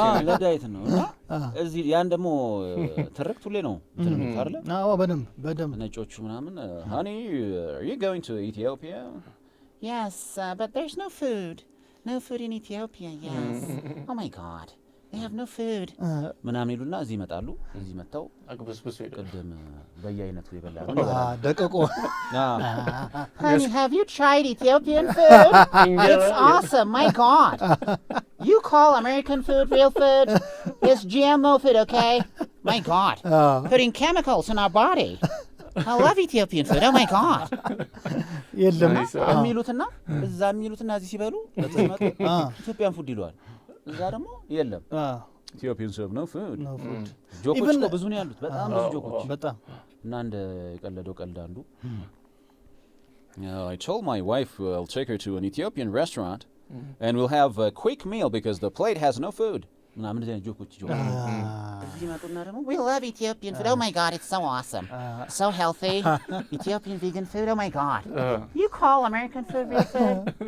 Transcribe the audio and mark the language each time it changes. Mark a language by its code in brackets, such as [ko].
[am] ለዳይት ነው እና እዚህ ያን ደግሞ ትርክት ሁሌ ነው እንትን አይደለ አዎ በደንብ ነጮቹ ምናምን [en] honey are you going to Ethiopia yes but there's no food in Ethiopia yes oh my god they have no food [am] ምናምን ይሉና እዚህ ይመጣሉ እዚህ መጣው አግበስብስ ቅድም በየአይነቱ ይበላሉ ደቀቆ [en] honey have you tried Ethiopian food it's awesome my god you call American food real food it's GMO food okay my god putting chemicals in our body I love Ethiopian food oh my god [am] የለም የሚሉትና እዛ የሚሉትና እዚህ ሲበሉ ለተመጡ ኢትዮጵያን ፉድ ይሏል እዛ ደግሞ የለም ኢትዮጵያን ሱፕ ነው ፉድ ጆኮች ነው ብዙ ነው ያሉት በጣም ብዙ ጆኮች በጣም እና እንደ ቀለደው ቀልድ አንዱ [en] I told my wife I'll take her to an Ethiopian restaurant and we'll have a quick meal because the plate has no food [am] ምናምን እንደዚህ ጆኮች እዚህ መጡና ደግሞ [en] we love Ethiopian food oh my god it's so awesome so healthy Ethiopian vegan food oh my god you call American food real food